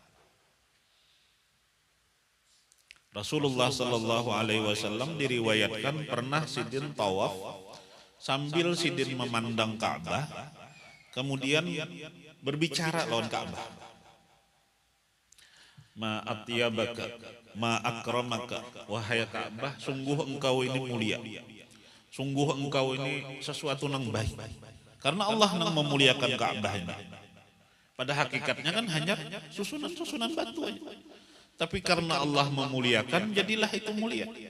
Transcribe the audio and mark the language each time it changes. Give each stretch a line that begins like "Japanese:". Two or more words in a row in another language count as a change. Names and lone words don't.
Banjar: Rasulullah
Arabic: صلى الله عليه وسلم
Banjar: diriwayatkan pernah sidin tawaf sambil sidin memandang Ka'bah, kemudian berbicara lawan Ka'bah.
Arabic: ما أطيبك، ما أكرمك,
Indonesian: wahai Ka'bah, sungguh engkau ini mulia, sungguh engkau ini sesuatu yang baik. Karena Allah yang memuliakan Ka'bah ini. Pada hakikatnya kan hanya susunan-susunan batu aja. Tapi karena Allah memuliakan, jadilah itu mulia.